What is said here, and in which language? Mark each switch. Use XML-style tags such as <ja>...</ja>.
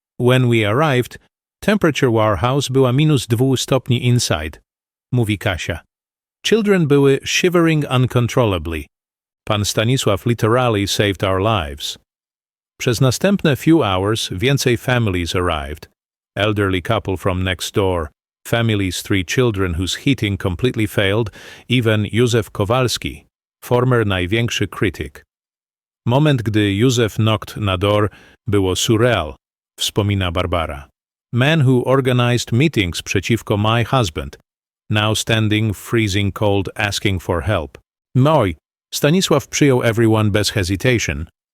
<en>When we arrived, temperature w our house</en> <pl>była -2 stopni</pl> <en>inside,</en> <pl>mówi</pl> <en>Kasia. Children były shivering uncontrollably. Pan Stanisław literally saved our lives.</en> <pl>Przez następne</pl> <en>few hours</en> <pl>więcej</pl> <en>families arrived. Elderly couple from next door, families 3 children whose heating completely failed, even Józef Kowalski, former</en> <pl>największy krytyk. Moment, gdy Józef</pl> <en>knocked</en> <pl>na door, było</pl> <en>surreal,</en> <pl>wspomina Barbara.</pl> <en>Man who organized meetings</en> <pl>przeciwko</pl> <en>my husband, now standing freezing cold asking for help.</en> <pl>Stanisław przyjął</pl> <en>everyone</en> <pl>bez</pl> <en>hesitation.</en>